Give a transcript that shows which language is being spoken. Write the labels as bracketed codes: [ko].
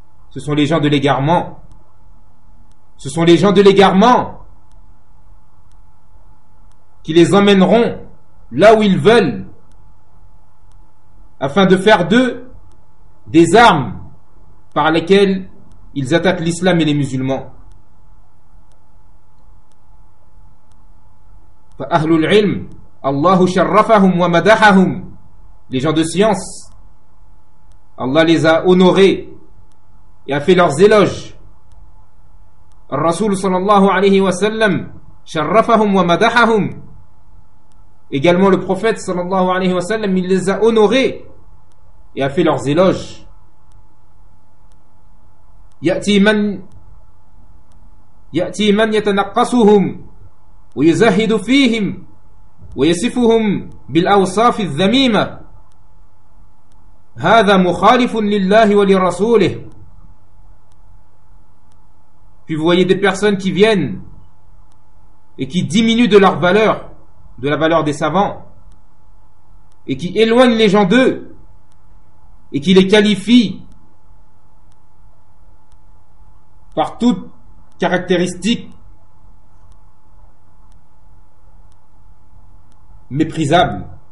[fr] Ce sont les gens de l'égarement. Ce sont les gens de l'égarement qui les emmèneront là où ils veulent, afin de faire d'eux des armes par lesquelles ils attaquent l'islam et les musulmans. [ar] فَأَهْلُ الْعِلْمِ اللَّهُ شَرَّفَهُمْ وَمَدَحَهُمْ. [fr] Les gens de science, Allah les a honorés et a fait leurs éloges. [ar] الرسول صلى الله عليه وسلم شرفهم ومدحهم. [fr] Également le prophète صلى الله عليه وسلم, il les a honorés et a fait leurs éloges. [ar] يأتي من يتنقصهم ويزهد فيهم ويصفهم بالأوصاف الذميمة هذا مخالف لله ولرسوله. [fr] Puis vous voyez des personnes qui viennent et qui diminuent de leur valeur, de la valeur des savants, et qui éloignent les gens d'eux et qui les qualifient par toute caractéristique méprisable.